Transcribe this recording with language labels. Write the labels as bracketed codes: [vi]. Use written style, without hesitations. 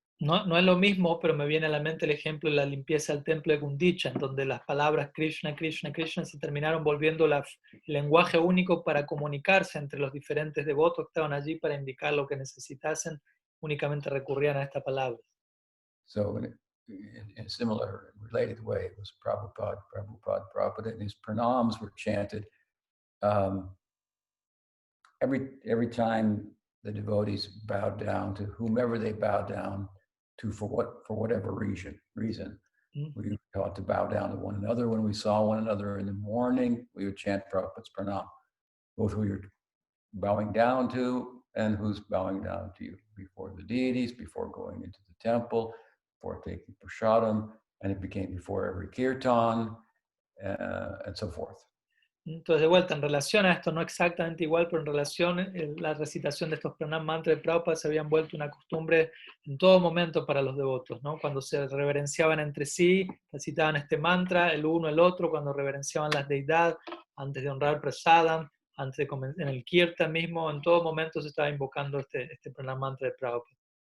[es] No es lo mismo, pero me viene a la mente el ejemplo de la limpieza del templo de Gundicha, en donde las palabras Krishna, Krishna, Krishna se terminaron volviendo el lenguaje único para comunicarse entre los diferentes devotos que estaban allí para indicar lo que necesitasen, únicamente recurrían a esta palabra. [en] So in a similar, related way, it was Prabhupada, and his pranams were chanted every time the devotees bowed down to whomever they bowed down to for whatever reason. Mm. We were taught to bow down to one another when we saw one another in the morning. We would chant Prabhupada's pranam, both who you're bowing down to and who's bowing down to you, before the deities, before going into the temple, before taking prasadam, and it became before every kirtan, and so forth. [es] Entonces, de vuelta, en relación a esto, no exactamente igual, pero en relación a la recitación de estos pranam mantras de Prabhupada se habían vuelto una costumbre en todo momento para los devotos, ¿no? Cuando se reverenciaban entre sí, recitaban este mantra, el uno, el otro, cuando reverenciaban las deidades, antes de honrar prasadam, antes de en el kirtan mismo, en todo momento se estaba invocando este pranam mantra de Prabhupada.